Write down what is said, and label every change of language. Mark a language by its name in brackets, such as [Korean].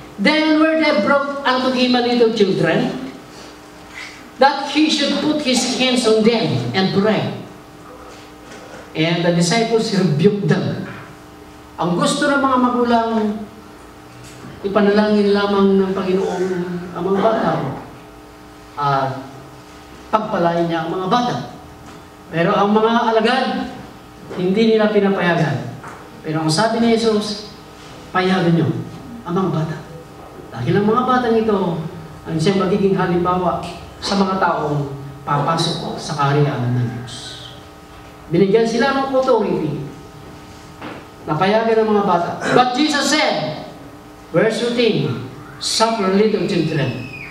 [English] Then were they brought unto him a little children, that he should put his hands on them and pray. And the disciples rebuked them. [Filipino] Ang gusto ng mga magulang, ipanalangin lamang ng Panginoon ang mga bata at pagpalain niya ang mga bata. Pero ang mga alagad, hindi nila pinapayagan. Pero ang sabi ni Jesus, payagan niyo ang mga bata. Dahil ang mga batang ito ang siyang magiging halimbawa sa mga taong papasok sa kaharian ng Diyos. Binigyan sila ng authority na payagan ng mga bata. [English] But Jesus said, verse 13, suffer little children.